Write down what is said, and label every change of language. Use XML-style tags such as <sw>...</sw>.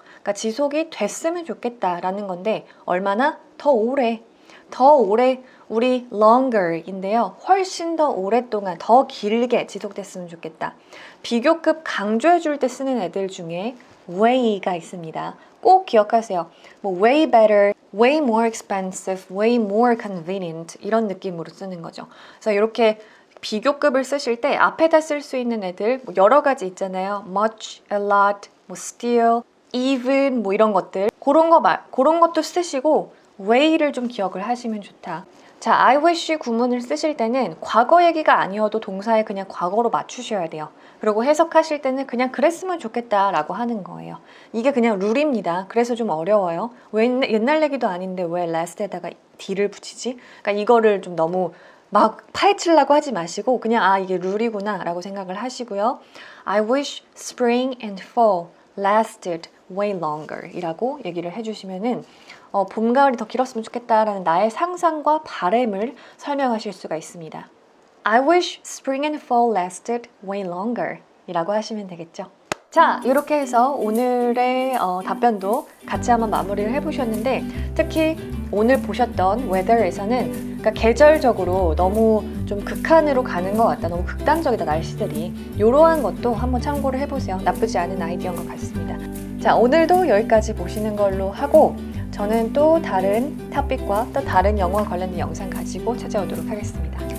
<ko>그러니까 지속이 됐으면 좋겠다라는 건데 얼마나 더 오래 우리 longer인데요. 훨씬 더 오랫동안 더 길게 지속됐으면 좋겠다. 비교급 강조해 줄 때 쓰는 애들 중에 way가 있습니다. 꼭 기억하세요.</ko> <en>뭐 way better, way more expensive, way more convenient</en> <ko>이런 느낌으로 쓰는 거죠. 그래서 이렇게 비교급을 쓰실 때 앞에다 쓸 수 있는 애들 뭐 여러 가지 있잖아요. much, a lot, 뭐 still, even 뭐 이런 것들 그런 것도 쓰시고 way를 좀 기억을 하시면 좋다. 자, I wish 구문을 쓰실 때는 과거 얘기가 아니어도 동사에 그냥 과거로 맞추셔야 돼요. 그리고 해석하실 때는 그냥 그랬으면 좋겠다라고 하는 거예요. 이게 그냥 룰입니다. 그래서 좀 어려워요. 왜 옛날 얘기도 아닌데 왜 last에다가 d를 붙이지? 그러니까 이거를 좀 너무 막 파헤치려고 하지 마시고 그냥 아 이게 룰이구나 라고 생각을 하시고요.</ko> <en>I wish spring and fall lasted way longer</en> <ko>이라고 얘기를 해주시면은 봄, 가을이 더 길었으면 좋겠다라는 나의 상상과 바램을 설명하실 수가 있습니다.</ko> <en>I wish spring and fall lasted way longer</en> <ko>이라고 하시면 되겠죠. 자, 이렇게 해서 오늘의 답변도 같이 한번 마무리를 해보셨는데 특히 오늘 보셨던 weather에서는 그러니까 계절적으로 너무 좀 극한으로 가는 것 같다. 너무 극단적이다, 날씨들이. 이러한 것도 한번 참고를 해보세요. 나쁘지 않은 아이디어인 것 같습니다. 자, 오늘도 여기까지 보시는 걸로 하고 저는 또 다른 토픽과 또 다른 영어와 관련된 영상 가지고 찾아오도록 하겠습니다.</ko>